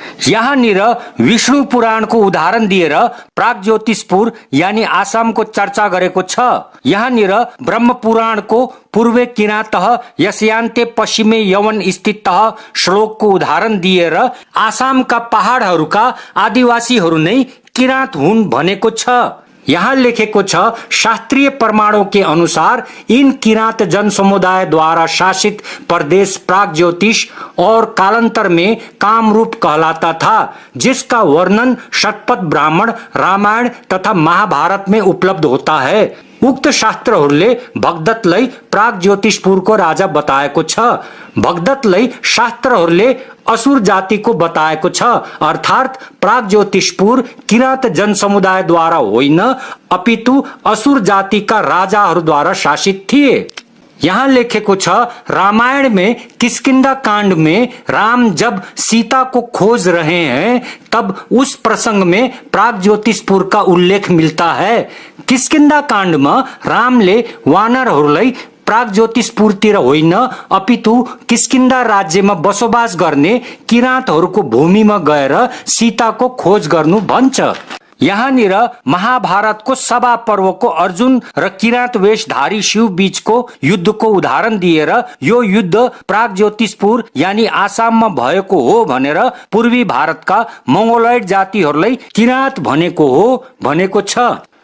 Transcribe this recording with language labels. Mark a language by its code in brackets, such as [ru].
[ne] यहाँनिर विष्णु पुराणको उदाहरण दिएर प्रागज्योतिषपुर यानी आसामको चर्चा गरेको छ। यहाँनिर ब्रह्म पुराणको [sa] पूर्वे किरातः यस्यान्ते पश्चिमे यवन स्थितः [ne] श्लोकको उदाहरण दिएर आसामका पहाडहरूका आदिवासीहरू नै किरात हुन् भनेको छ। यहाँ लेखेको छ, [hi] शास्त्रीय प्रमाणों के अनुसार इन किरात जन समुदाय द्वारा शासित प्रदेश प्रागज्योतिष और कालांतर में कामरूप कहलाता था, जिसका वर्णन शतपथ ब्राह्मण, रामायण तथा महाभारत में उपलब्ध होता है। [ne] उक्त शास्त्रहरूले भगदत्तलाई प्रागज्योतिषपुरको राजा बताएको छ। भगदत्तलाई शास्त्रहरूले असुर जातिको बताएको छ, अर्थात प्रागज्योतिषपुर किरात जनसमुदायद्वारा होइन, अपितु असुर जातिका राजाहरूद्वारा शासित थिए। यहाँ लेखेको छ, [hi] रामायण में किष्किंधा कांड में राम जब सीता को खोज रहे हैं तब उस प्रसंग में प्राग ज्योतिषपुर का उल्लेख मिलता है। किष्किंधा कांड में [ne] रामले वानरहरूलाई प्राग ज्योतिषपुरतिर होइन अपितु किष्किंधा राज्यमा बसोबास गर्ने किराँतहरूको भूमिमा गएर सीताको खोज गर्नु भन्छ। यहाँनिर महाभारतको सभा पर्वको अर्जुन र किराँत वेशधारी शिव बीचको युद्धको उदाहरण दिएर यो युद्ध प्राग ज्योतिषपुर यानी आसाममा भएको हो भनेर पूर्वी भारतका मंगोलॉइड जातिहरूलाई किराँत भनेको छ।